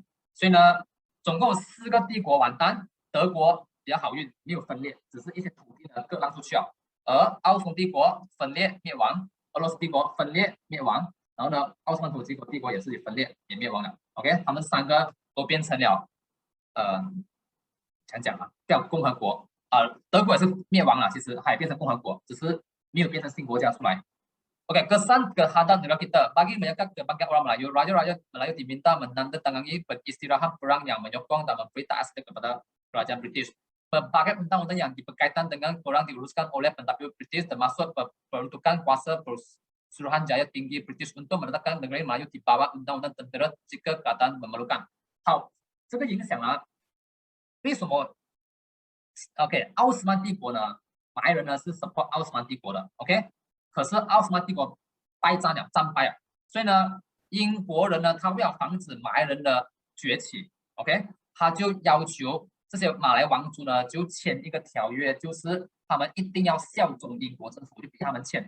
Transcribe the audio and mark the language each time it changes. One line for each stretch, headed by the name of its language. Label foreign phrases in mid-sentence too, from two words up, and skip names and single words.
Chinese: 所以呢，总共4个帝国完蛋，德国比较好运，没有分裂，只是一些土地呢各让出去了。而奥匈帝国分裂灭亡， 俄罗斯帝国分裂灭亡，然后呢，奥斯曼土耳其帝国也是分裂也灭亡了。OK， 他们3个都变成了讲啊，叫共和国。德国也是灭亡了，其实它也变成共和国，只是没有变成新国家出来。
Malay: Oke, kesan terhadap negara kita. Bagi banyak orang Melayu, raja-raja Melayu diminta menandatangani beristirahat perang yang menyokong dan memberi taat kepada kerajaan British. Berbagai undang-undang yang berkaitan dengan perang diuruskan oleh pentadbir British, termasuk peruntukan kuasa Suruhan Jaya Tinggi British untuk menetapkan negara Melayu di bawah undang-undang tentera jika keadaan memerlukan.
Chinese: 好，这个影响啊，为什么 ？OK， 奥斯曼帝国呢，马来人呢是 support 奥斯曼帝国的 ，OK。可是奥斯曼帝国败战了，战败了，所以呢，英国人呢，他为了防止马来人的崛起 ，OK， 他就要求这些马来王族呢，就签一个条约，就是他们一定要效忠英国政府，就逼他们签。